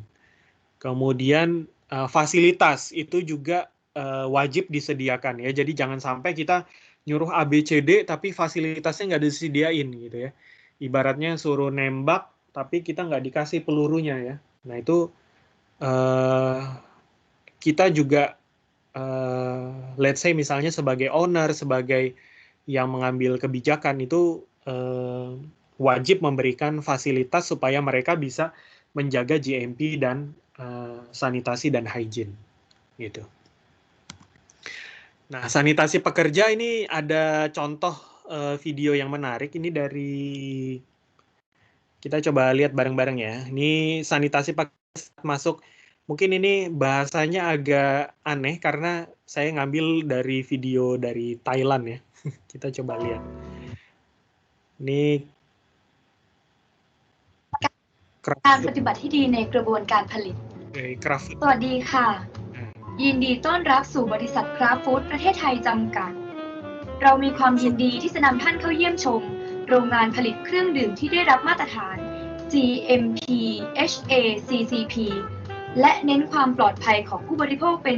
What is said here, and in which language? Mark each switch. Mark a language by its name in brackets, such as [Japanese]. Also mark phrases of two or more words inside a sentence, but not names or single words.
[Indonesian] Kemudian fasilitas itu juga wajib disediakan ya. Jadi jangan sampai kita nyuruh ABCD tapi fasilitasnya nggak disediain gitu ya. Ibaratnya suruh nembak tapi kita nggak dikasih pelurunya ya. Nah itu kita juga [English] let's say [Indonesian] misalnya sebagai owner, sebagai yang mengambil kebijakan itu wajib memberikan fasilitas supaya mereka bisa menjaga GMP dan sanitasi dan hygiene gitu. Nah, sanitasi pekerja ini ada contoh video yang menarik. Ini dari, kita coba lihat bareng-bareng ya. Ini sanitasi pekerja masuk. Mungkin ini bahasanya agak aneh karena saya ngambil dari video dari Thailand ya. Kita coba lihat. Ini [Thai] การปฏิบัติที่ดีในกระบวนการผลิต Craft สวัสดีค่ะ ยินดีต้อนรับสู่บริษัทคราฟฟู้ดประเทศไทยจำกัด เรามีความยินดีที่จะนำท่านเข้าเยี่ยมชม โรงงานผลิตเครื่องดื่มที่ได้รับมาตรฐาน GMP HACCP และเน้นความปลอดภัยของผู้บริโภคเป็น